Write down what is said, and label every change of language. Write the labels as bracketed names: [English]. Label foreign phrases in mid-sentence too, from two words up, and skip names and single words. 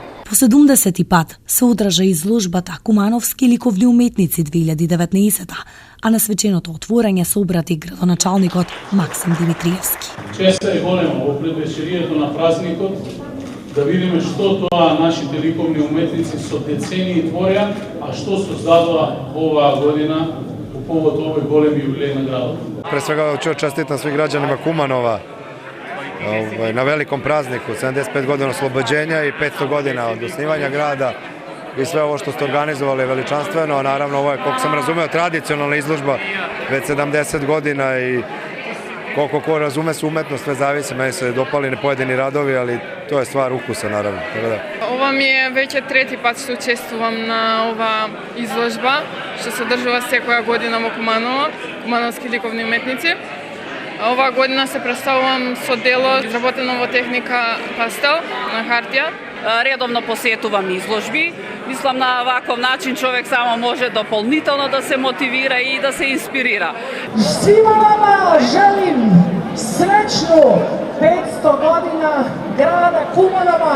[Macedonian] По 70 пат се одржа изложбата Кумановски ликовни уметници 2019, а на свеченото отворање се обрати градоначалникот Максим Димитриевски. Честа е голема во предвечерието на празникот да видиме што тоа нашите ликовни уметници со децении твореа, а што создадоа оваа година по повод овој голем јубилеј на градот. [Serbian] Pre svega ću čestiti svim građanima Kumanova na velikom prazniku, 75 godina oslobođenja i 500 godina od osnivanja grada i sve ovo što ste organizovali je veličanstveno. Naravno, ovo je, koliko sam razumeo, tradicionalna izložba već 70 godina i koliko ko razume se umetnost, sve zavisi, meni se dopali pojedini radovi, ali to je stvar ukusa, naravno. [Macedonian] Ова ми е веќе трети пат што учествувам на ова изложба, што се одржува секоја година во Куманово, Кумановски ликовни уметници. Оваа година се представувам со дело изработено во техника пастел на хартија. Редовно посетувам изложби. Мислам на ваков начин човек само може дополнително да се мотивира и да се инспирира. [Serbian] Svima vama želim srećnu 500 godina grada Kumanova.